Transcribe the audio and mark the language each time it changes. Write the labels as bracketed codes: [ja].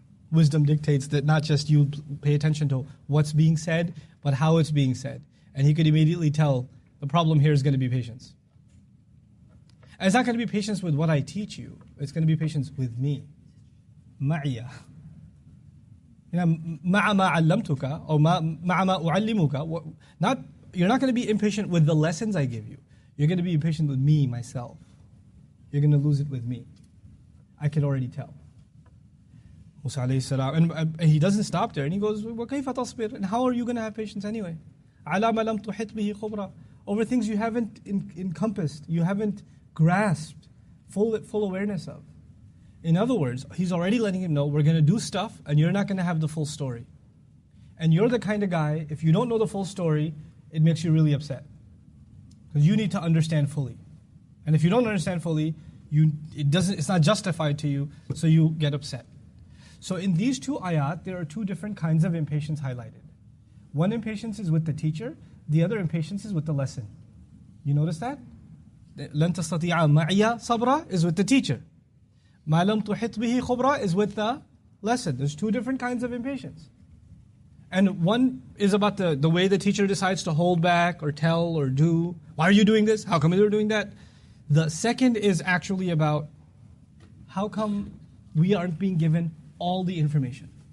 [en] Wisdom dictates that not just you pay attention to what's being said, but how it's being said. And he could immediately tell, the problem here is going to be patience. And it's not going to be patience with what I teach you. It's going to be patience with me. [ar] Ma'iyah. مع ما علمتك or مع ما أعلمك. [en] You're not going to be impatient with the lessons I give you. You're going to be impatient with me, myself. You're going to lose it with me. I can already tell. Musa alayhi salam, and he doesn't stop there, and he goes, [ar] وَكَيْفَ تَصْبِرُ? [en] And how are you going to have patience anyway? [ar] عَلَى مَا لَمْ تُحِطْ بِهِ خُبْرًا. [en] Over things you haven't encompassed, you haven't grasped full awareness of. In other words, he's already letting him know, we're going to do stuff, and you're not going to have the full story. And you're the kind of guy, if you don't know the full story, it makes you really upset. Because you need to understand fully. And if you don't understand fully, it's not justified to you, so you get upset. So in these two ayat, there are two different kinds of impatience highlighted. One impatience is with the teacher, the other impatience is with the lesson. You notice that? [ar] لَن تَسْتَطِيعَ مَعِيَ صَبْرًا [en] is with the teacher. [ar] مَا لَمْ تُحِطْ بِهِ خُبْرًا [en] is with the lesson. There's two different kinds of impatience. And one is about the way the teacher decides to hold back or tell or do. Why are you doing this? How come you're doing that? The second is actually about how come we aren't being given all the information?